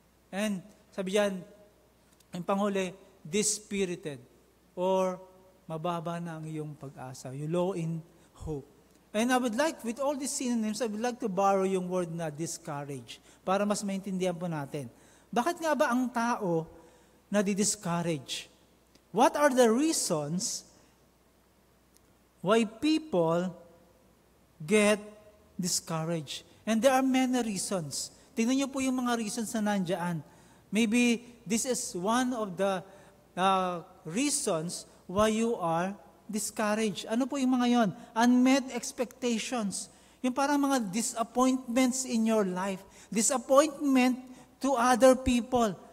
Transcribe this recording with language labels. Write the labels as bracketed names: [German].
[Filipino] And sabi diyan, ang panghuli, dispirited, or mababa na ang iyong pag-asa, [English] you low in hope. And I would like, with all these synonyms, I would like to borrow yung word na discourage [Filipino] para mas maintindihan po natin. Bakit nga ba ang tao nadi-discourage? [English] What are the reasons why people get discouraged? And there are many reasons. [Filipino] Tingnan niyo po yung mga reasons na nandyan. [English] Maybe this is one of the reasons why you are discouraged. [Filipino] Ano po yung mga yon? [English] Unmet expectations. [Filipino] Yung parang mga [English] disappointments in your life. Disappointment to other people.